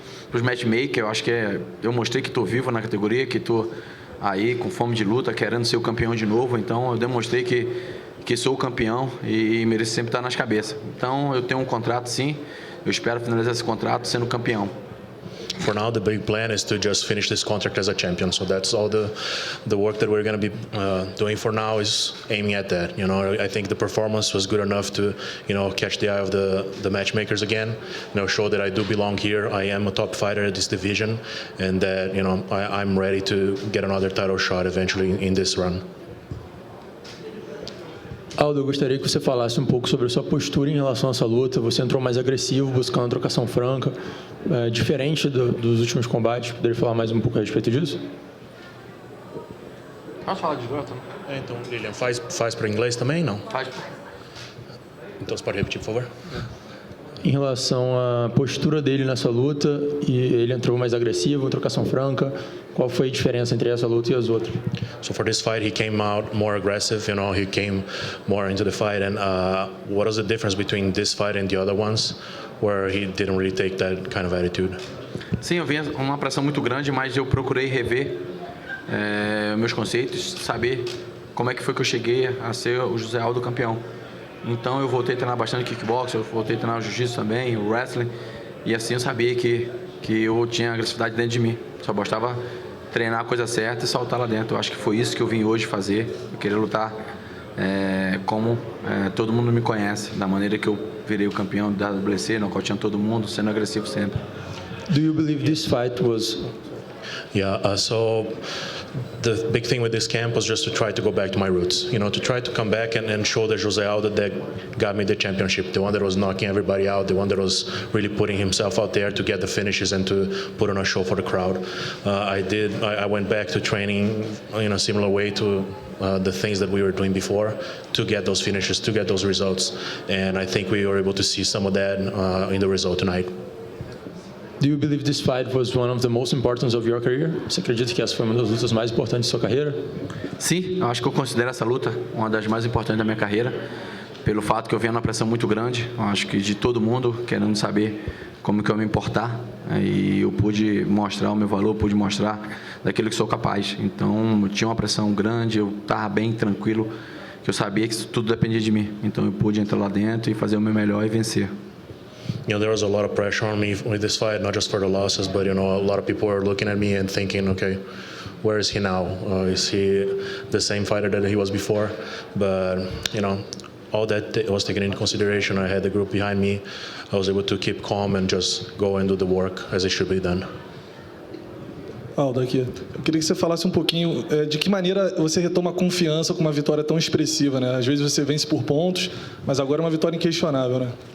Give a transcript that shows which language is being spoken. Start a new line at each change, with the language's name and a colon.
Portuguese: Os matchmakers, eu acho que eu mostrei que estou vivo na categoria, que estou aí com fome de luta, querendo ser o campeão de novo. Então eu demonstrei que sou o campeão e mereço sempre estar nas cabeças. Então eu tenho um contrato, sim, eu espero finalizar esse contrato sendo campeão.
English: For now, the big plan is to just finish this contract as a champion. So that's all the work that we're going to be doing for now is aiming at that. You know, I think the performance was good enough to, you know, catch the eye of the matchmakers again. You know, show that I do belong here. I am a top fighter at this division, and that, you know, I'm ready to get another title shot eventually in this run.
Portuguese: Aldo, eu gostaria que você falasse um pouco sobre a sua postura em relação a essa luta. Você entrou mais agressivo, buscando trocação franca, diferente dos últimos combates. Poderia falar mais um pouco a respeito disso? Posso falar de luta? Então, Lilian, faz para inglês também? Não? Faz. Então, você pode repetir, por favor? Em relação à postura dele nessa luta, e ele entrou mais agressivo, trocação franca, qual foi a diferença entre essa luta e as outras? So for this fight, he came out more aggressive. You know, he came more into the fight. And what was the difference between this fight and the other ones, where he didn't really take that kind of attitude? Sim, eu vinha uma pressão muito grande, mas eu procurei rever meus conceitos, saber como é que foi que eu cheguei a ser o Jose Aldo campeão. Então eu voltei a treinar bastante kickboxing, eu voltei a treinar o jiu-jitsu também, o wrestling, e assim eu sabia que eu tinha agressividade dentro de mim. Só bastava treinar a coisa certa e soltar lá dentro. Eu acho que foi isso que eu vim hoje fazer. Eu queria lutar como todo mundo me conhece, da maneira que eu virei o campeão da WC, nocauteando todo mundo, sendo agressivo sempre.
English: Do you believe this fight was... Yeah, so the big thing with this camp was just to try to go back to my roots, you know, to try to come back and show the Jose Aldo that got me the championship, the one that was knocking everybody out, the one that was really putting himself out there to get the finishes and to put on a show for the crowd. I went back to training in a similar way to the things that we were doing before to get those finishes, to get those results. And I think we were able to see some of that in the result tonight. Do you believe this fight was one of the most important of your career?
Portuguese: Você acredita que essa foi uma das lutas mais importantes de sua carreira? Sim, eu acho que eu considero essa luta uma das mais importantes da minha carreira, pelo fato que eu venho numa pressão muito grande. Eu acho que de todo mundo querendo saber como que eu me importar, e eu pude mostrar o meu valor, pude mostrar daquilo que sou capaz. Então, eu tinha uma pressão grande, eu estava bem tranquilo, que eu sabia que isso tudo dependia de mim. Então, eu pude entrar lá dentro e fazer o meu melhor e vencer.
English: there was a lot of pressure on me with this fight, not just for the losses, but a lot of people were looking at me and thinking, okay, where is he now? Is he the same fighter that he was before? But all that was taken into consideration. I had the group behind me. I was able to keep calm and just go and do the work as it should be done.
Portuguese: Aldo, aqui. Eu queria que você falasse um pouquinho de que maneira você retoma confiança com uma vitória tão expressiva, né? Às vezes você vence por pontos, mas agora é uma vitória inquestionável, né?